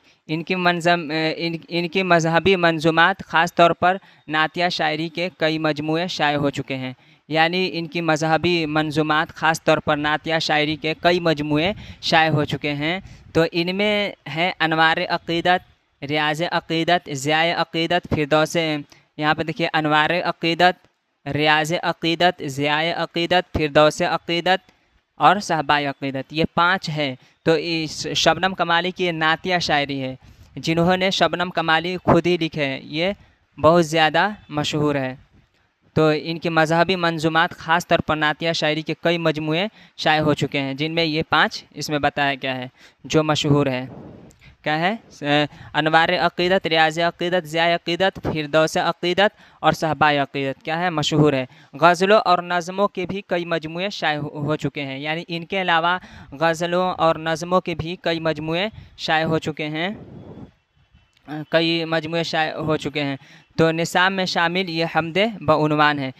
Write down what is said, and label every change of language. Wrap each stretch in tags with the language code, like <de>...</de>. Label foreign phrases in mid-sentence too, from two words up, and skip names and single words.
<ur>ان کی مذہبی منظومات خاص طور پر نعتیہ شاعری کے کئی مجموعے شائع ہو چکے ہیں. یعنی ان کی مذہبی منظومات خاص طور پر نعتیہ شاعری کے کئی مجموعے شائع ہو چکے ہیں. تو ان میں ہے انوار عقیدت، ریاض عقیدت، ضیائے عقیدت، فردوس، یہاں پہ دیکھیے انوار عقیدت، ریاض عقیدت، ضیائے عقیدت، فردوس عقیدت اور صہبائے عقیدت، یہ 5 ہے. تو اس شبنم کمالی کی نعتیہ شاعری ہے، جنہوں نے شبنم کمالی خود ہی لکھے ہیں، یہ بہت زیادہ مشہور ہے. تو ان کی مذہبی منظومات خاص طور پر نعتیہ شاعری کے کئی مجموعے شائع ہو چکے ہیں، جن میں یہ 5 اس میں بتایا گیا ہے جو مشہور ہے. کیا ہے؟ انوار عقیدت، ریاض عقیدت، ضیائے عقیدت، فردوس عقیدت اور صہبائے عقیدت کیا ہے، مشہور ہے. غزلوں اور نظموں کے بھی کئی مجموعے شائع ہو چکے ہیں. یعنی ان کے علاوہ غزلوں اور نظموں کے بھی کئی مجموعے شائع ہو چکے ہیں، کئی مجموعے شائع ہو چکے ہیں. تو نصاب میں شامل یہ حمدے بعنوان ہے.</ur>